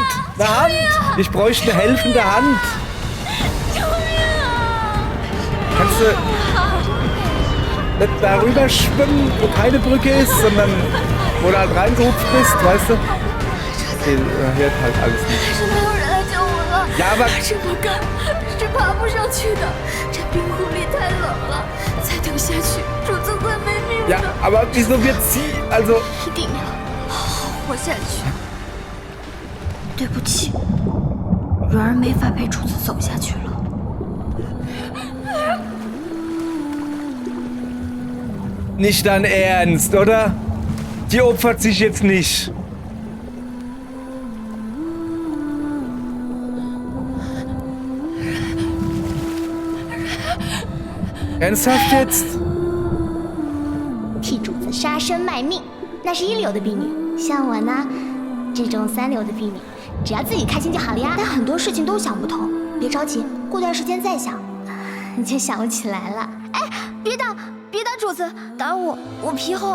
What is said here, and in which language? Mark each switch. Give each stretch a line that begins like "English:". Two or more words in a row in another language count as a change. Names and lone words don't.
German: Eine Hand. Ich bräuchte eine helfende Hand. Kannst du nicht darüber schwimmen, wo keine Brücke ist, sondern wo du halt reingehupft bist, weißt du? Okay, hört halt alles nicht.
Chinese: 是没有人来救我了。
German: Ja, aber
Chinese: 是不敢，是爬不上去的。这冰湖里太冷了，再等下去，主子会没命的。
German: ja, aber wieso wird sie, also
Chinese: 一定要好好活下去。对不起，蕊儿没法陪主子走下去了。
German: nicht dein Ernst, oder? Die opfert sich jetzt nicht. Ernsthaft jetzt?
Chinese: 替主子杀身卖命，那是一流的婢女。像我呢，这种三流的婢女，只要自己开心就好了呀。但很多事情都想不通，别着急，过段时间再想。你就想不起来了。哎，别打，别打主子，打我皮厚。